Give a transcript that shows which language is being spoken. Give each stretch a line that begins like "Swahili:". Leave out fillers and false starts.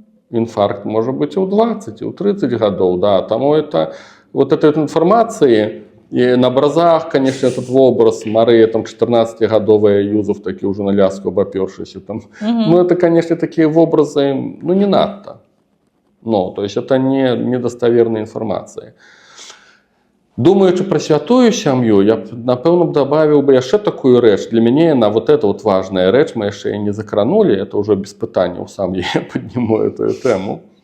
Russian: Инфаркт может быть и у 20, и у 30 годов, да. Тому это, вот этой информации, и на образах, конечно, этот образ Мария, там, 14-годовая, Юзеф, такие уже на ляску обопёршиеся, там. Ну, это, конечно, такие образы, ну, не надо. Ну, то есть это не недостоверная информация.
Belarusian: Думаючи про святую сям'ю, я б, напэўна, добавил бы яшчэ такую рэч. Для мяне на вот это вот важная рэч, мы яшчэ не закранули, это уже без пытання,
Russian: сам я подниму эту тему.